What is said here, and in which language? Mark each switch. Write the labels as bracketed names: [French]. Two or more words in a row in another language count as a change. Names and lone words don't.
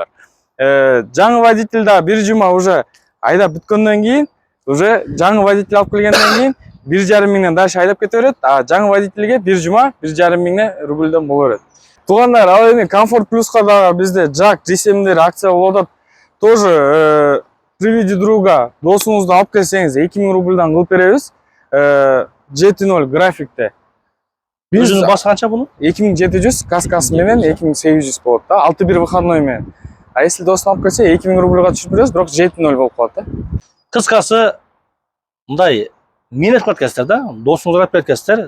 [Kyrgyz] Жаңы водитель да бир жума уже айдап бүткөндөн кийин, уже жаңы водитель алып келгенден кийин 1,5 миңден дальше айдап кете берет. Жаңы водительге бир жума 1,5 миң рубльден боло берет. Туугандар, ал эми Комфорт плюска да бизде Jack G7 акция болуп атат. [Russian] Тоже приведи друга, [Kyrgyz] досуңузду алып келсеңиз 2000 рубльдан кылып беребиз. GT0 графикте. Өзүнүн басы канча бунун? 2700 каскасы менен 2800 болот да, 6-1 выходной менен. [Russian] А если [Kyrgyz] досун алып келсе 2000 рубльга түшүрүп беребиз, бирок GT0 болуп калат да. Кыскасы мындай мээнет кылат экенсиздер да, досуңузга алып келет экенсиздер.